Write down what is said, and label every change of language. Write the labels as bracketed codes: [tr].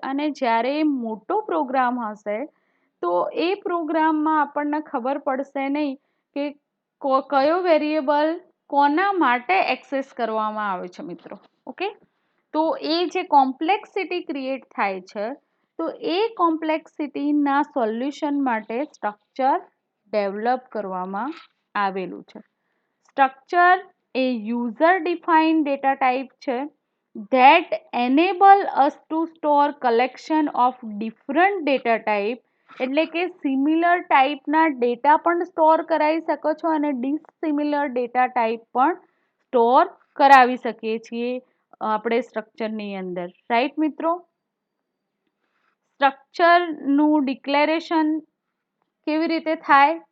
[gu] અને જ્યારે મોટો પ્રોગ્રામ હશે તો એ પ્રોગ્રામમાં આપણને ખબર પડશે નહીં કે કયો વેરિયેબલ કોના માટે એક્સેસ કરવામાં આવે છે મિત્રો. ઓકે, તો એ જે કોમ્પ્લેક્સિટી ક્રિએટ થાય છે, તો એ કોમ્પ્લેક્સિટીના સોલ્યુશન માટે સ્ટ્રક્ચર ડેવલપ કરવામાં આવેલું છે. સ્ટ્રક્ચર એ યુઝર ડિફાઇન્ડ ડેટા ટાઈપ છે [en] that enable us to store collection of different data type. [gu] એટલે કે સિમિલર ટાઈપના ડેટા પણ સ્ટોર કરાવી શકો છો અને ડિસસિમિલર ડેટા ટાઈપ પણ સ્ટોર કરાવી શકીએ છીએ આપણે સ્ટ્રક્ચરની અંદર. રાઈટ મિત્રો? સ્ટ્રક્ચરનું ડિક્લેરેશન કેવી રીતે થાય?